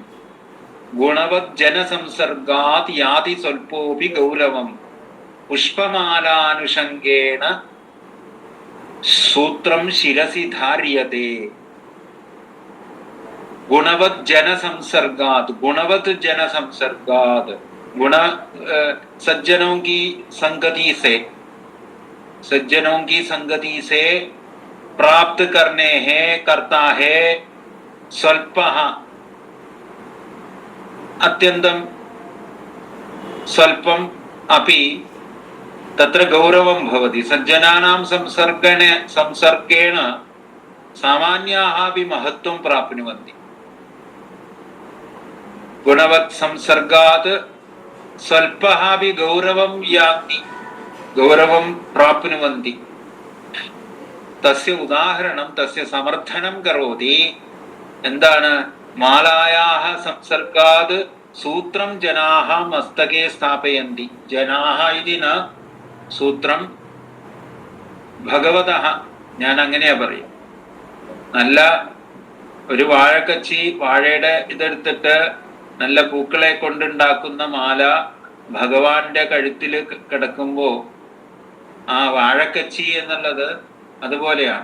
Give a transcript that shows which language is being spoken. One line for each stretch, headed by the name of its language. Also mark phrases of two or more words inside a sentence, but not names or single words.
Sanskrit: गुणवत् जनसंसर्गात् याति स्वल्पोऽपि गौरवम् पुष्पमालानुषङ्गेण सूत्रं शिरसि धार्यते। गुणवत् जनसंसर्गात्, गुणवत् जनसंसर्गात्,
Hindi: सज्जनों की संगति से, सज्जनों की संगति से प्राप्त करने है, करता है
Sanskrit: स्वल्पः, अत्यन्तं स्वल्पम् अपि तत्र गौरवं भवति। सज्जनानां संसर्गेण सामान्याः अपि महत्त्वं प्राप्नुवन्ति। गुणवत् संसर्गात् स्वल्पः अपि गौरवं यान्ति, गौरवं प्राप्नुवन्ति। तस्य उदाहरणं, तस्य समर्थनं करोति।
Malayalam: എന്താണ്?
Sanskrit: മാലായാः संसर्गात् सूत्रं जनाः मस्तके स्थापयन्ति। जनाः इति न, सूत्रं ഭഗവതഃ,
Malayalam: ഞാൻ അങ്ങനെയാ പറയാം. നല്ല ഒരു വാഴക്കച്ചി, വാഴയുടെ ഇതെടുത്തിട്ട് നല്ല പൂക്കളെ കൊണ്ടുണ്ടാക്കുന്ന മാല ഭഗവാന്റെ കഴുത്തിൽ കിടക്കുമ്പോൾ ആ വാഴക്കച്ചി എന്നുള്ളത് അതുപോലെയാണ്.